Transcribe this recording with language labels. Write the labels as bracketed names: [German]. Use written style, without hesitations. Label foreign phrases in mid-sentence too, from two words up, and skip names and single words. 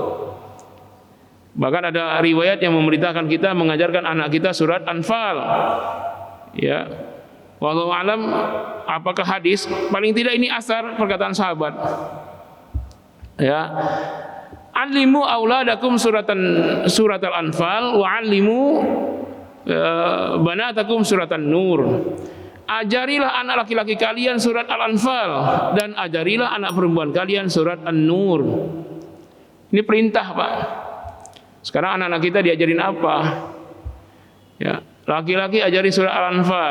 [Indonesian] Bahkan ada riwayat yang memerintahkan kita mengajarkan anak kita surat Anfal. Ya, [Arabic] والله أعلم [Indonesian] apakah hadis? Paling tidak ini asar perkataan sahabat. [Arabic] يا علموا أولادكم سورة الأنفال وعلموا بناتكم سورة النور. [Indonesian] Ajarilah anak laki-laki kalian surat al-Anfal dan ajarilah anak perempuan kalian surat an-Nur. Ini perintah, Pak. Sekarang anak-anak kita diajarin apa? Ya, laki-laki ajari surat al-Anfal.